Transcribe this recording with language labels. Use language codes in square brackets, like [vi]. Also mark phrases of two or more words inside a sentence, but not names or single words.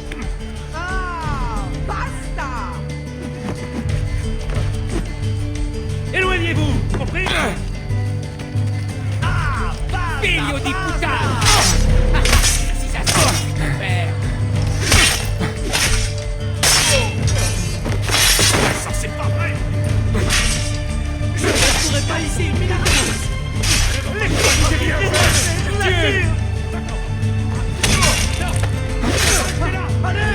[it] Basta! [fr] Éloignez-vous, compris? [it] Figlio di puttana! [fr] Si ça se passe, ton père! Ça, c'est pas vrai! Je ne resterai pas ici, Milagros! Dieu! À l'aide!